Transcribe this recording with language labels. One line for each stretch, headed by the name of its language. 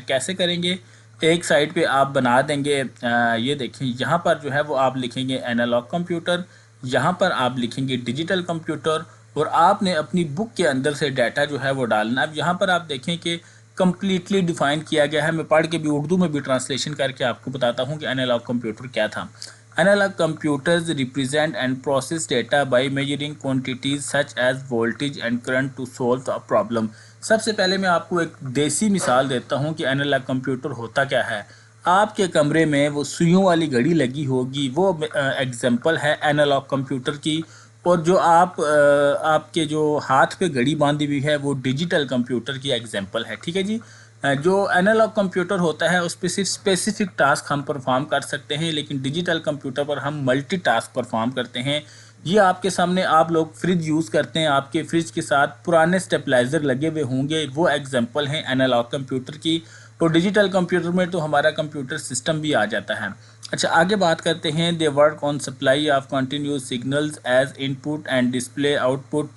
Urdu: کیسے کریں گے؟ ایک سائڈ پہ آپ بنا دیں گے یہ دیکھیں یہاں پر جو ہے وہ آپ لکھیں گے اینالاگ کمپیوٹر، یہاں پر آپ لکھیں گے ڈیجیٹل کمپیوٹر، اور آپ نے اپنی بک کے اندر سے ڈیٹا جو ہے وہ ڈالنا. اب یہاں پر آپ دیکھیں کہ کمپلیٹلی ڈیفائن کیا گیا ہے. میں پڑھ کے بھی اردو میں بھی ٹرانسلیشن کر کے آپ کو بتاتا ہوں کہ انالاگ کمپیوٹر کیا تھا.
English: Analog computers represent and process data by measuring quantities such as voltage and current to solve a problem.
Urdu: سب سے پہلے میں آپ کو ایک دیسی مثال دیتا ہوں کہ انالاگ کمپیوٹر ہوتا کیا ہے. آپ کے کمرے میں وہ سوئیوں والی گھڑی لگی ہوگی, وہ ایگزامپل ہے انالاگ کمپیوٹر کی, اور جو آپ کے جو ہاتھ پہ گھڑی باندھی ہوئی ہے وہ ڈیجیٹل کمپیوٹر کی ایگزامپل ہے. ٹھیک ہے جی. جو انالاگ کمپیوٹر ہوتا ہے اس پہ صرف اسپیسیفک ٹاسک ہم پرفارم کر سکتے ہیں, لیکن ڈیجیٹل کمپیوٹر پر ہم ملٹی ٹاسک پرفارم کرتے ہیں. یہ آپ کے سامنے آپ لوگ فریج یوز کرتے ہیں, آپ کے فریج کے ساتھ پرانے اسٹیپلائزر لگے ہوئے ہوں گے, وہ ایگزامپل ہیں انالاگ کمپیوٹر کی. اور ڈیجیٹل کمپیوٹر میں تو ہمارا کمپیوٹر سسٹم بھی آ جاتا ہے. اچھا آگے بات کرتے ہیں.
English: They work on supply of continuous signals as input and display output.